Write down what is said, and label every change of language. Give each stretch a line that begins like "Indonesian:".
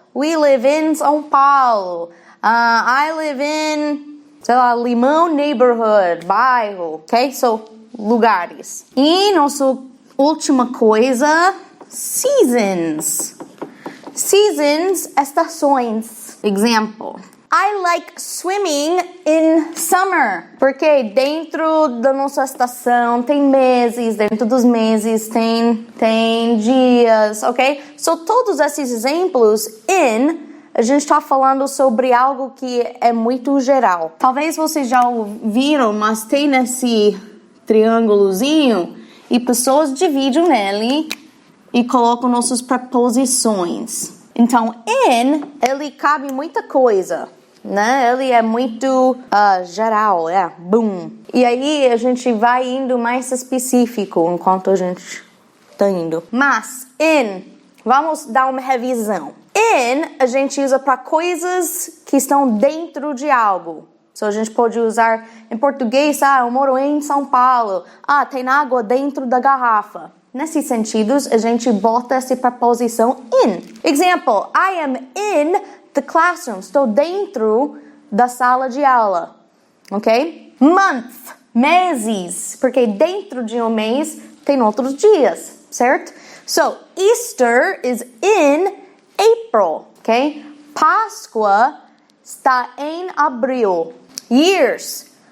English: We live in São Paulo. I live in,
Portuguese: sei lá,
English: Limão Neighborhood, bairro. Ok?
Portuguese: So, lugares. E nossa última coisa, seasons. Seasons, estações. Example.
English: I like swimming in summer.
Portuguese: Porque dentro da nossa estação tem meses, dentro dos meses tem dias, ok? So, todos esses exemplos, in, a gente está falando sobre algo que é muito geral. Talvez vocês já ouviram, mas tem esse triângulozinho e pessoas dividem nele e colocam nossas preposições. Então, in, ele cabe muita coisa, né? Ele é muito geral, boom. E aí a gente vai indo mais específico enquanto a gente tá indo. Mas, in, vamos dar uma revisão. In, a gente usa para coisas que estão dentro de algo. So, a gente pode usar em português, eu moro em São Paulo. Tem água dentro da garrafa. Nesses sentidos, a gente bota essa preposição in.
English: Example, I am in the classroom.
Portuguese: Estou dentro da sala de aula. Ok? Month, meses. Porque dentro de um mês tem outros dias, certo?
English: So, Easter is in April,
Portuguese: ok? Páscoa está em abril. Years.